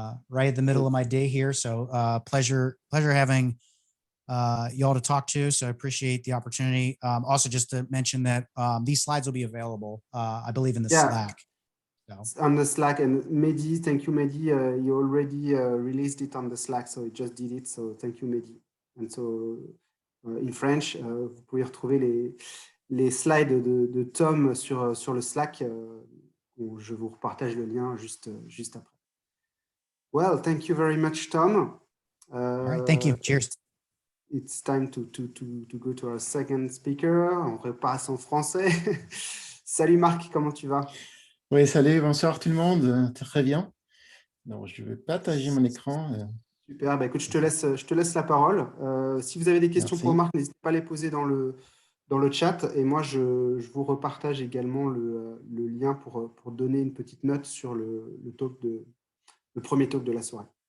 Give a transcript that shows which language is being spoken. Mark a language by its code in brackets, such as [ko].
[en] right at the middle of my day here. So pleasure having you all to talk to. So I appreciate the opportunity. Also, just to mention that these slides will be available, I believe, in the Yeah. Slack. So. On the Slack, and Mehdi, thank you, Mehdi. You already released it on the Slack, so it just did it. So thank you, Mehdi. And so in French, [fr] vous pouvez retrouver les slides de Tom sur le Slack. Je vous repartage le lien juste après. [en] Well, thank you very much, Tom. All right, thank you. Cheers. It's time to go to our second speaker. [fr] On repasse en français. Salut Marc, comment tu vas? Oui, salut, bonsoir tout le monde. Très bien. Donc, je vais partager mon écran. Super, bah écoute, je te laisse la parole. Si vous avez des questions Merci. pour Marc, n'hésitez pas à les poser dans le chat. Et moi, je vous repartage également le lien pour donner une petite note sur le premier talk de la soirée.